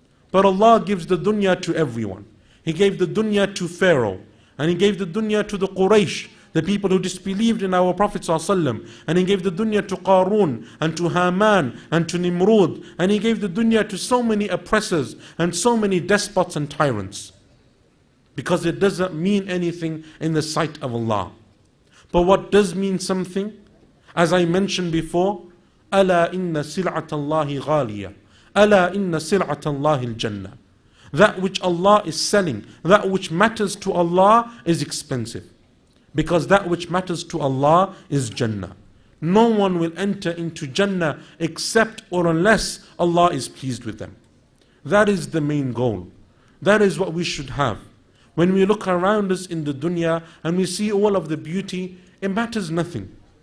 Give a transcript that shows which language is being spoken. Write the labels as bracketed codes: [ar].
[en] But Allah gives the dunya to everyone. He gave the dunya to Pharaoh, and He gave the dunya to the Quraysh, the people who disbelieved in our Prophet ﷺ. And He gave the dunya to Qarun, and to Haman, and to Nimrud. And He gave the dunya to so many oppressors, and so many despots and tyrants. Because it doesn't mean anything in the sight of Allah. But what does mean something? [ar] As I mentioned before, أَلَا إِنَّ سِلْعَةَ اللَّهِ غَالِيَةً أَلَا إِنَّ سِلْعَةَ اللَّهِ الْجَنَّةِ. [en] That which Allah is selling, that which matters to Allah is expensive. Because that which matters to Allah is Jannah. No one will enter into Jannah except or unless Allah is pleased with them. That is the main goal. That is what we should have. When we look around us in the dunya and we see all of the beauty, it matters nothing.